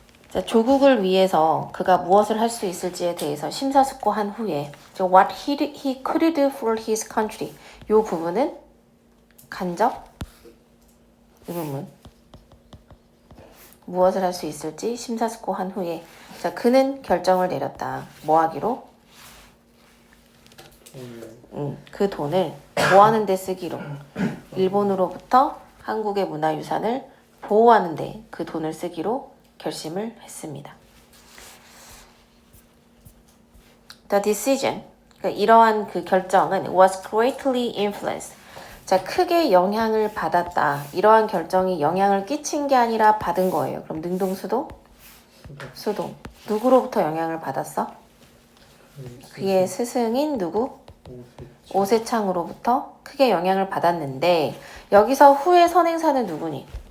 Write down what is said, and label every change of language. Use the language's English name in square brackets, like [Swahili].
[Korean] 자, 조국을 위해서 그가 무엇을 할 수 있을지에 대해서 심사숙고한 후에 [English] what he could do for his country [Korean] 요 부분은 간접 의문문 무엇을 할 수 있을지 심사숙고한 후에 자, 그는 결정을 내렸다. 뭐 하기로? 그 돈을 뭐 하는 데 쓰기로 일본으로부터 한국의 문화유산을 보호하는 데 그 돈을 쓰기로 결심을 했습니다. [English] The decision, [Korean] 그러니까 이러한 그 결정은 [English] was greatly influenced. [Korean] 자, 크게 영향을 받았다. 이러한 결정이 영향을 끼친 게 아니라 받은 거예요. 그럼 능동수도? 수동. 누구로부터 영향을 받았어? 그의 스승인 누구? 오세창으로부터 크게 영향을 받았는데 여기서 후의 선행사는 누구니?